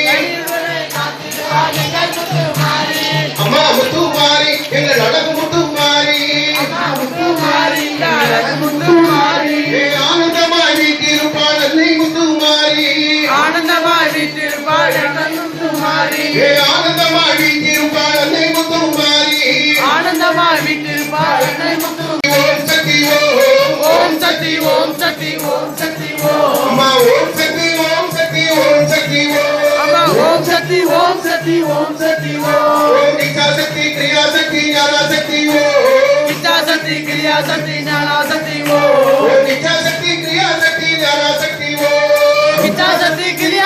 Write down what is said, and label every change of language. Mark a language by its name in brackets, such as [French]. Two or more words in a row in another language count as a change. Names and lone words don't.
[Tamil] அம்மா முதுமாரி எங்கள் அழகு முதுமாரி அம்மா முதுமாரி அழகு முதுமாரி ஆனந்தமாய் வீட்டிருப்பாள் அன்னை முதுமாரி ஆனந்தமாய் வீட்டிருப்பாள் அன்னை முதுமாரி ஆனந்தமாய் வீட்டிருப்பாள் அன்னை முதுமாரி ஆனந்தமாய் வீட்டிருப்பாள் அன்னை முதுமாரி [Sanskrit] ओम शक्ति ओम शक्ति ओम शक्ति ओम अम्मा ओम शक्ति ओम शक्ति ओम शक्ति ओम अम्मा ओम शक्ति ओम शक्ति ओम शक्ति ओम इच्छा शक्ति क्रिया शक्ति ज्ञान शक्ति ओम इच्छा शक्ति क्रिया शक्ति ज्ञान शक्ति ओम इच्छा शक्ति क्रिया शक्ति ज्ञान शक्ति ओम इच्छा शक्ति क्रिया